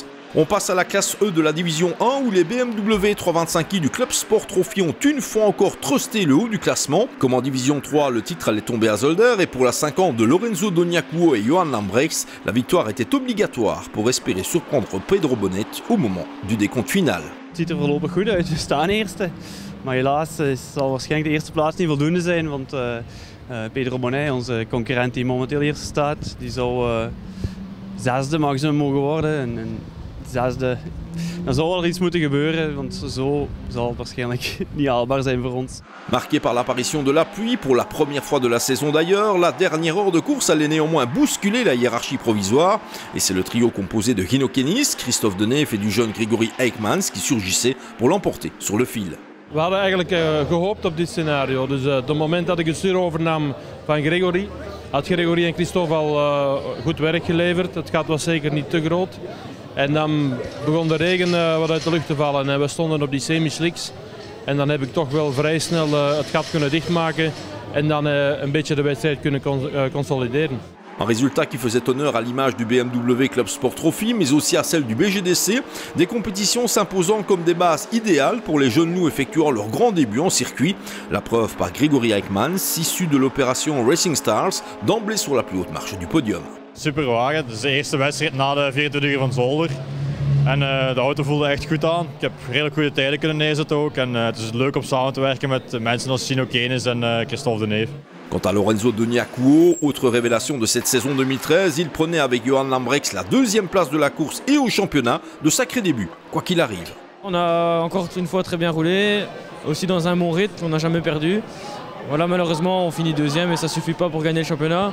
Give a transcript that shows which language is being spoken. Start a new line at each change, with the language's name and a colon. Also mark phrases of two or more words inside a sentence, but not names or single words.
French: On passe à la classe E de la division 1 où les BMW 325i du Club Sport Trophy ont une fois encore trusté le haut du classement. Comme en division 3, le titre allait tomber à Zolder et pour la 50 de Lorenzo Doniacuo et Johan Lambrechts, la victoire était obligatoire pour espérer surprendre Pedro Bonnet au moment du décompte final.
Dutch: Het ziet er voorlopig goed uit, we staan eerste. Maar helaas zal waarschijnlijk de eerste plaats niet voldoende zijn, want Pedro Bonnet, onze concurrent die momenteel eerste staat, die zou 6e maximum mogen worden. En 6e. Dan zou er iets moeten gebeuren, want zo zal het waarschijnlijk niet haalbaar zijn voor ons.
French: Marqué par l'apparition de la pluie, pour la première fois de la saison d'ailleurs, la dernière heure de course allait néanmoins bousculer la hiérarchie provisoire. Et c'est le trio composé de Hino Kennis, Christophe Deneve et du jeune Gregory Eijkmans qui surgissait pour l'emporter sur le fil.
Dutch: We hadden eigenlijk gehoopt op dit scenario. Dus op het moment dat ik het stuur overnam van Gregory, had Gregory en Christophe al goed werk geleverd. Het gat was zeker niet te groot. En dan begon de regen wat uit de lucht te vallen en we stonden op die semi-slicks. En dan heb ik toch wel vrij snel het gat kunnen dichtmaken en dan een beetje de wedstrijd kunnen consolideren.
French: Un résultat qui faisait honneur à l'image du BMW Club Sport Trophy, mais aussi à celle du BGDC, des compétitions s'imposant comme des bases idéales pour les jeunes loups effectuant leur grand début en circuit. La preuve par Gregory Eijkmans, issu de l'opération Racing Stars, d'emblée sur la plus haute marche du podium.
Dutch: Super wagen, het is de eerste wedstrijd na de 24 uur van Zolder. En de auto voelde echt goed aan. Ik heb redelijk goede tijden kunnen neerzetten ook. En het is leuk om samen te werken met mensen als Hino Kennis en Christophe Deneve.
French: Quant à Lorenzo Doniacuo, autre révélation de cette saison 2013, il prenait avec Johan Lambrechts la 2e place de la course et au championnat, de sacrés débuts, quoi qu'il arrive. On a encore une fois très bien roulé, aussi dans un bon rythme, on n'a jamais perdu. Voilà, malheureusement on finit 2e et ça ne suffit pas pour gagner le championnat.